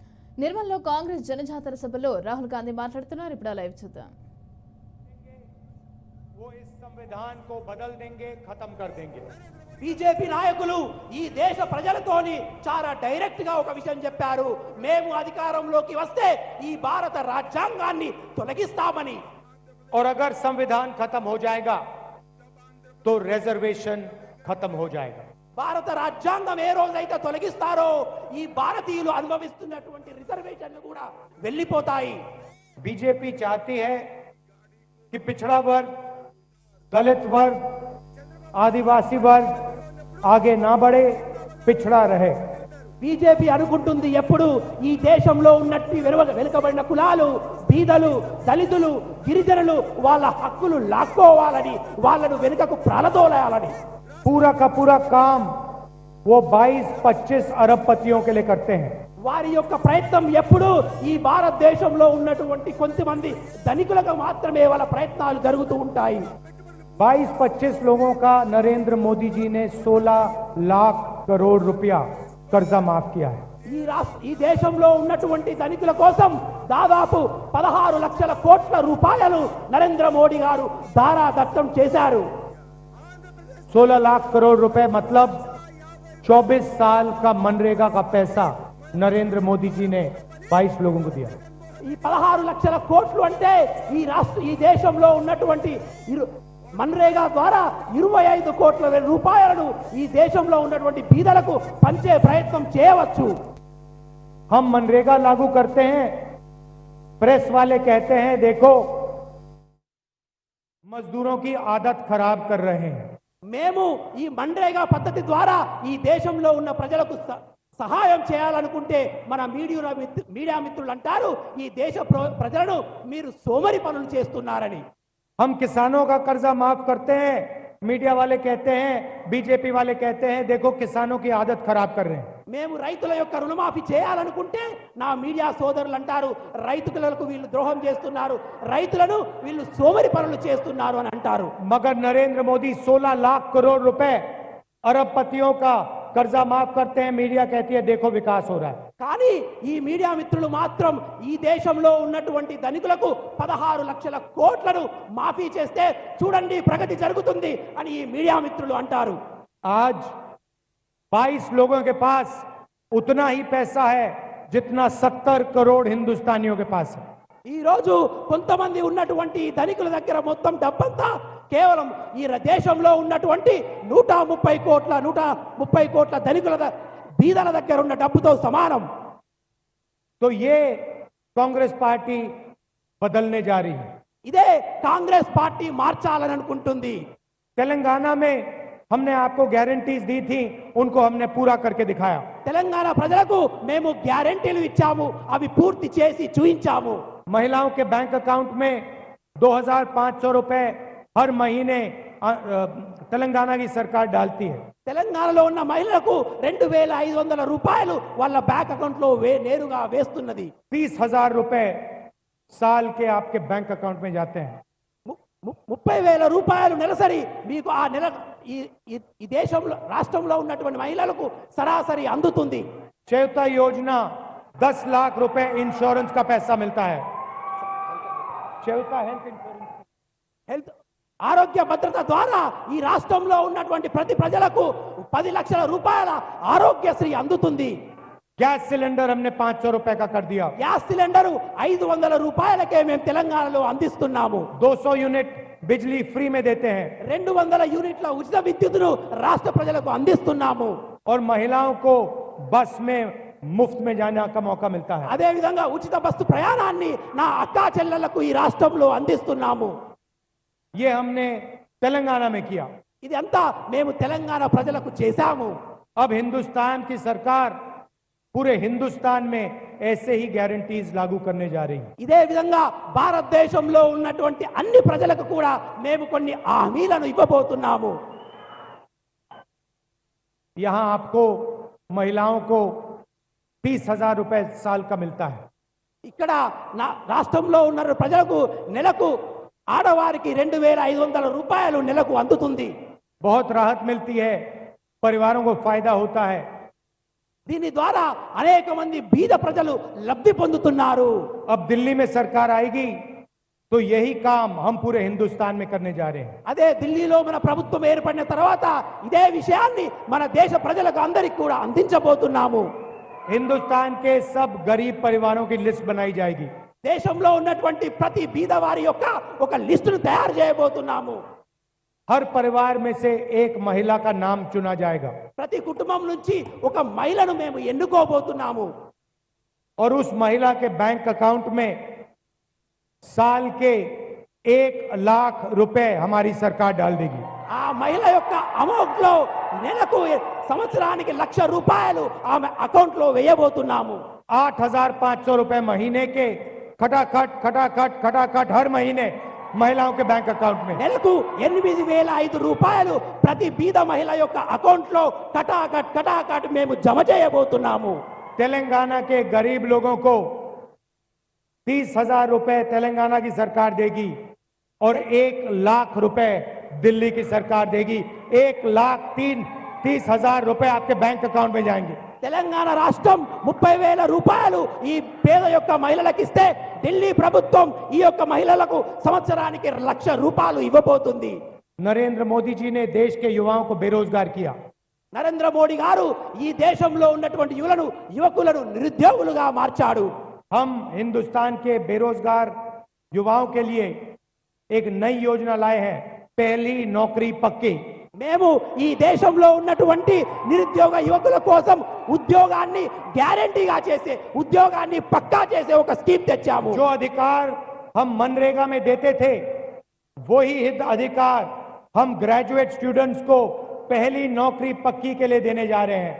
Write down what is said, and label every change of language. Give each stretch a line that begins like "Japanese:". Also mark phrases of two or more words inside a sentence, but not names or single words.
Telugu: నిర్మల్లో కాంగ్రెస్ జనజాతర సభలో రాహుల్ గాంధీ మాట్లాడుతున్నారు. ఇప్పుడు లైవ్ చూద్దాం.
Hindi: वो इस संविधान को बदल देंगे, खत्म कर देंगे.
Telugu: బీజేపీ నాయకులు ఈ దేశ ప్రజలతోని చాలా డైరెక్ట్ గా ఒక విషయం చెప్పారు. మేము అధికారంలోకి వస్తే ఈ భారత రాజ్యాంగాన్ని తొలగిస్తామని.
Hindi: और अगर संविधान खत्म हो जाएगा तो रिजर्वेशन खत्म हो जाएगा.
Telugu: భారత రాజ్యాంగం ఏ రోజైతే తొలగిస్తారో ఈ భారతీయులు అనుభవిస్తున్నటువంటి రిజర్వేషన్లు కూడా వెళ్ళిపోతాయి.
Hindi: बीजेपी चाहती है कि पिछड़ा वर्ग, दलित वर्ग, आदिवासी वर्ग आगे ना बढ़े, पिछड़ा रहे.
Telugu: బీజేపీ అనుకుంటుంది ఎప్పుడు ఈ దేశంలో ఉన్నట్టు వెనుకబడిన కులాలు, బీదలు, దళితులు, గిరిజనులు వాళ్ళ హక్కులు లాక్కోవాలని, వాళ్ళను వెనుకకు ప్రాణదోలాలని.
Hindi: पूरा का पूरा काम वो 22-25 अरबपतियों के लिए करते हैं.
Telugu: వారి యొక్క ప్రయత్నం ఎప్పుడు ఈ భారతదేశంలో ఉన్నటువంటి కొంతమంది ధనికులకు మాత్రమే వాళ్ళ ప్రయత్నాలు జరుగుతూ ఉంటాయి.
Hindi: 22-25 लोगों का नरेंद्र मोदी जी ने 16 लाख करोड़ रुपया कर्जा माफ किया है.
Telugu: ఈ దేశంలో ఉన్నటువంటి ధనికుల కోసం దాదాపు 16 లక్షల కోట్ల రూపాయలు నరేంద్ర మోడీ గారు దారాదత్తం చేశారు.
Hindi: 16 लाख करोड़ रुपए मतलब 24 साल का मनरेगा का पैसा नरेंद्र मोदी जी ने 22 लोगों को दिया.
Telugu: ఈ 16 లక్షల కోట్లు అంటే ఈ దేశంలో ఉన్నటువంటి మన్రేగా ద్వారా 25 కోట్ల రూపాయలను ఈ దేశంలో ఉన్నటువంటి బీదలకు పంచే ప్రయత్నం చేయవచ్చు.
Hindi: हम मनरेगा लागू करते हैं, प्रेस वाले कहते हैं देखो मजदूरों की आदत खराब कर रहे हैं.
Telugu: మేము ఈ మన్రేగా పద్ధతి ద్వారా ఈ దేశంలో ఉన్న ప్రజలకు సహాయం చేయాలనుకుంటే మన మీడియా మిత్రులు అంటారు ఈ దేశ ప్రజలను మీరు సోమరి పనులు చేస్తున్నారని.
Hindi: हम किसानों का कर्जा माफ करते हैं, मीडिया वाले कहते हैं, बीजेपी वाले कहते हैं देखो किसानों की आदत खराब कर रहे हैं.
Telugu: మేము రైతుల యొక్క రుణమాఫీ చేయాలనుకుంటే నా మీడియా సోదరులు అంటారు రైతులకు వీళ్ళు ద్రోహం చేస్తున్నారు, రైతులను వీళ్ళు సోమరి పనులు చేస్తున్నారు అని అంటారు.
Hindi: मगर नरेंद्र मोदी 16 लाख करोड़ रुपए अरबपतियों का कर्जा माफ करते हैं, मीडिया कहती है देखो विकास हो रहा है.
Telugu: కానీ ఈ మీడియా మిత్రులు మాత్రం ఈ దేశంలో ఉన్నటువంటి ధనికులకు 16 లక్షల కోట్లను మాఫీ చేస్తే చూడండి ప్రగతి జరుగుతుంది అని ఈ మీడియా మిత్రులు అంటారు.
Hindi: आज 22 लोगों के पास उतना ही पैसा है जितना 70 करोड़ हिंदुस्तानियों के पास है.
Telugu: ఈ రోజు కొంతమంది ఉన్నటువంటి ధనికుల దగ్గర మొత్తం డబ్బంతా కేవలం ఈ దేశంలో ఉన్నటువంటి 130 కోట్ల ధనికుల బీదల దగ్గర ఉన్న డబ్బుతో సమానం.
Hindi: तो ये कांग्रेस पार्टी बदलने जा रही है.
Telugu: ఇదే కాంగ్రెస్ పార్టీ మార్చాలని అనుకుంటుంది.
Hindi: तेलंगाना में हमने आपको गारंटीज दी थी, उनको हमने पूरा करके दिखाया.
Telugu: తెలంగాణ ప్రజలకు మేము గ్యారెంటీలు ఇచ్చాము, అవి పూర్తి చేసి చూయించాము.
Hindi: महिलाओं के
English: bank account
Hindi: में 2500 रुपए हर महीने तेलंगाना की सरकार डालती है.
Telugu: తెలంగాణలో ఉన్న మహిళలకు 2500 రూపాయలు వాళ్ళ
English: bank account
Telugu: లో నేరుగా వేస్తున్నది.
Hindi: 30,000 रुपए साल के आपके
English: bank account
Hindi: में जाते हैं.
Telugu: 30,000 రూపాయలు నెలసరి మీకు ఆ నెల ఈ దేశంలో రాష్ట్రంలో ఉన్నటువంటి మహిళలకు సరాసరి అందుతుంది.
Hindi: चौथा योजना 10 लाख रुपए इंश्योरेंस का पैसा मिलता है. चौथा
English: health insurance,
Telugu: హెల్త్ ఆరోగ్య భద్రత ద్వారా ఈ రాష్ట్రంలో ఉన్నటువంటి ప్రతి ప్రజలకు 10 లక్షల రూపాయల ఆరోగ్యశ్రీ అందుతుంది.
Hindi: गैस सिलेंडर हमने 500 रुपए का कर दिया.
Telugu: గ్యాస్ సిలిండరు 500 రూపాయలకే మేము తెలంగాణలో అందిస్తున్నాము.
Hindi: 200 यूनिट बिजली फ्री में देते हैं.
Telugu: 200 యూనిట్ల ఉచిత విద్యుత్తును రాష్ట్ర ప్రజలకు అందిస్తున్నాము.
Hindi: और महिलाओं को बस में मुफ्त में जाने का मौका मिलता है.
Telugu: అదే విధంగా ఉచిత బస్సు ప్రయాణాన్ని నా అక్కా చెల్లెళ్లకు ఈ రాష్ట్రంలో అందిస్తున్నాము.
Hindi: ये हमने तेलंगाना में किया.
Telugu: ఇది అంతా మేము తెలంగాణ ప్రజలకు చేశాము.
Hindi: अब हिंदुस्तान की सरकार पूरे हिंदुस्तान में ऐसे ही गारंटीज लागू करने जा रही है.
Telugu: ఇదే విధంగా భారతదేశంలో ఉన్నటువంటి అన్ని ప్రజలకు కూడా మేము కొన్ని హామీలను ఇవ్వబోతున్నాము.
Hindi: यहां आपको महिलाओं को 30,000 रुपए साल का मिलता है.
Telugu: ఇక్కడ నా రాష్ట్రంలో ఉన్న ప్రజలకు నెలకు ఆడవారికి 2500 రూపాయలు నెలకు అందుతుంది.
Hindi: बहुत राहत मिलती है, परिवारों को फायदा होता है.
Telugu: దీని ద్వారా అనేక మంది బీద ప్రజలు లబ్ధి పొందుతున్నారు.
Hindi: अब दिल्ली में सरकार आएगी तो यही काम हम पूरे हिंदुस्तान में करने जा रहे हैं।
Telugu: అదే ఢిల్లీలో మన ప్రభుత్వం ఏర్పడిన తర్వాత ఇదే విషయాన్ని మన దేశ ప్రజలకు అందరికీ కూడా అందించబోతున్నాము.
Hindi: हिंदुस्तान के सब गरीब परिवारों की लिस्ट बनाई जाएगी।
Telugu: దేశంలో ఉన్నటువంటి ప్రతి బీద వారి యొక్క ఒక లిస్టును తయారు చేయబోతున్నాము.
Hindi: हर परिवार में से एक महिला का नाम चुना जाएगा
Telugu: ప్రతి కుటుంబం నుంచి ఒక మహిళను మేము ఎన్నుకోబోతున్నాము.
Hindi: और उस महिला के
English: bank account
Hindi: में साल के 1,00,000 रुपए हमारी सरकार डाल देगी।
Telugu: ఆ మహిళ యొక్క అమౌంట్ లో నెలకు సంవత్సరానికి 1,00,000 రూపాయలు ఆమె అకౌంట్ లో వేయబోతున్నాము.
Hindi: 8,500 रुपए महीने के खटाखट खटाखट खटाखट हर महीने महिलाओं के
English: bank account
Hindi: में।
Telugu: నెలకు 8,500 రూపాయలు ప్రతి బీద మహిళ యొక్క అకౌంట్ లో
Hindi: खटाखट खटाखट
Telugu: మేము జమ చేయబోతున్నాము.
Hindi: तेलंगाना के गरीब लोगों को 30,000 रुपए तेलंगाना की सरकार देगी और 1,00,000 रुपए दिल्ली की सरकार देगी। 1,30,000 रुपए आपके
English: bank account
Hindi: में जाएंगे।
Telugu: తెలంగాణ రాష్ట్రం 30,000 రూపాయలు ఈ పేద యొక్క మహిళలకు ఇస్తే ఢిల్లీ ప్రభుత్వం ఈ యొక్క మహిళలకు సంవత్సరానికి 1,00,000 రూపాయలు ఇవ్వబోతుంది.
Hindi: नरेंद्र मोदी जी ने देश के युवाओं को बेरोजगार किया।
Telugu: నరేంద్ర మోడీ గారు ఈ దేశంలో ఉన్నటువంటి యువకులను నిరుద్యోగులుగా మార్చాడు.
Hindi: हम हिंदुस्तान के बेरोजगार युवाओं के लिए एक नई योजना लाए हैं, पहली नौकरी पक्की।
Telugu: మేము ఈ దేశంలో ఉన్నటువంటి నిరుద్యోగ యువకుల కోసం ఉద్యోగాన్ని గ్యారెంటీగా చేసే ఉద్యోగాన్ని పక్కా చేసే ఒక స్కీమ్ తెచ్చాము.
Hindi: जो अधिकार हम मनरेगा में देते थे वही अधिकार हम
English: graduate students
Hindi: को पहली नौकरी पक्की के लिए देने जा रहे हैं।